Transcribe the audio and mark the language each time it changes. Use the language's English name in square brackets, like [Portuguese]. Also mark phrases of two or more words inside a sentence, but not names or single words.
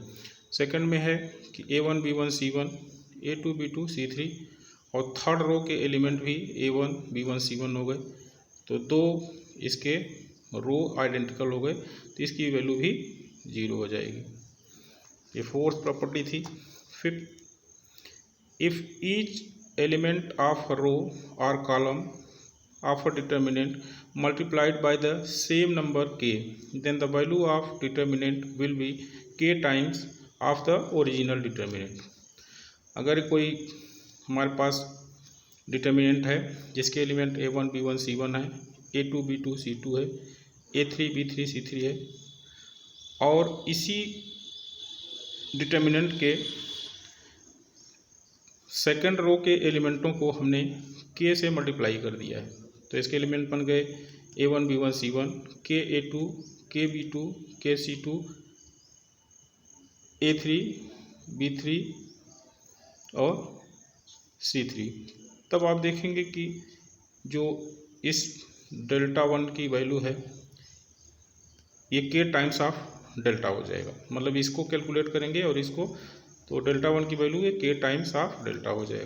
[Hindi] सेकंड में है कि A1 B1 C1, A2 B2 C3, और थर्ड रो के एलिमेंट भी A1 B1 C1 हो गए, तो दो इसके [English] row identical [Hindi] हो गए तो इसकी वैल्यू भी ज़ीरो हो जाएगी। ये [English] fourth property [Hindi] थी। फिफ्थ, [English] if each element of a row or column of a determinant multiplied by the same number k, then the value of determinant will be k times of the original determinant. [Hindi] अगर कोई हमारे पास डिटर्मिनेंट है जिसके एलिमेंट A1 B1 C1 है, A2 B2 C2 है, A3 B3 C3 है, और इसी डिटर्मिनेंट के [English] second row [Hindi] के एलिमेंटों को हमने k से मल्टीप्लाई कर दिया है, तो इसके एलिमेंट बन गए A1 B1 C1, k A2, k B2, k C2, A3 B3 और C3। तब आप देखेंगे कि जो इस डेल्टा 1 की वैल्यू है ये [English] k times of delta [Hindi] हो जाएगा। मतलब इसको कैलकुलेट करेंगे और इसको, तो डेल्टा 1 की वैल्यू ये [English] k times of delta [Hindi] हो जाएगा।